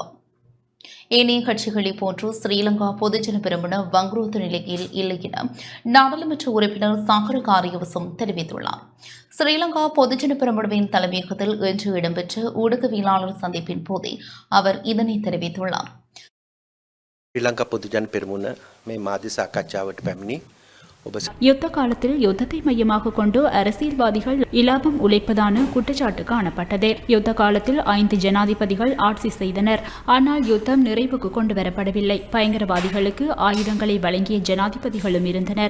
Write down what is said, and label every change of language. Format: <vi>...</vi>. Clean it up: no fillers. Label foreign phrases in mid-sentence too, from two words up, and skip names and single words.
<ta>ஏனைய கட்சிகளை போன்று ஸ்ரீலங்கா பொதுஜன பெரமுன வங்குரோத்து நிலையில் இல்லை என நாடாளுமன்ற உறுப்பினர் சாகர காரியவசம் தெரிவித்துள்ளார். ஸ்ரீலங்கா பொதுஜன பெரமுனவின் தலைமையகத்தில் இன்று இடம்பெற்ற ஊடகவியலாளர் சந்திப்பின் போதே அவர் இதனை தெரிவித்துள்ளார். ஸ்ரீலங்கா பொதுஜன பெரமுன</ta> <si>மே මාධ්‍ය සාකච්ඡාවට පැමිණි</si> <ta>யுத்த காலத்தில் யுத்தத்தை மையமாக கொண்டு அரசியல்வாதிகள் இலாபம் உழைப்பதான குற்றச்சாட்டு காணப்பட்டது. யுத்த காலத்தில் 5 ஜனாதிபதிகள் ஆட்சி செய்தனர். ஆனால் யுத்தம் நிறைவுக்கு கொண்டு வரப்படவில்லை. பயங்கரவாதிகளுக்கு ஆயுதங்களை வழங்கிய ஜனாதிபதிகளும் இருந்தனர்.</ta>